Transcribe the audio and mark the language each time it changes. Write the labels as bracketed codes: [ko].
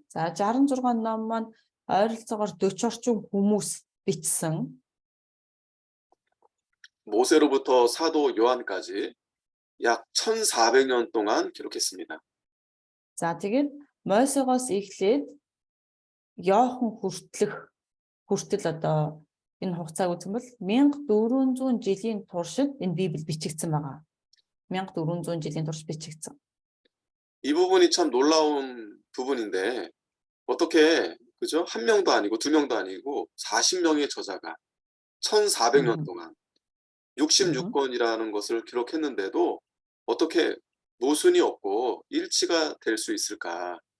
[mn] За 66 ном маань ойролцоогоор 40 орчим хүмүүс бичсэн. [ko] 모세로부터 사도 요한까지 약 1400년 동안 기록했습니다. [mn] За тэгээд Мойсегоос эхлээд Иохан хүртэл одоо энэ хугацааг үзэх юм бол 1400 жилийн туршид энэ Библи бичигдсэн байгаа. 1400 жилийн турш бичигдсэн. [ko] 이 부분이 참 놀라운 부분인데 어떻게 그죠? 한 명도 아니고 두 명도 아니고 40명의 저자가 1400년 동안 66권이라는 것을 기록했는데도 어떻게 모순이 없고 일치가 될 수 있을까?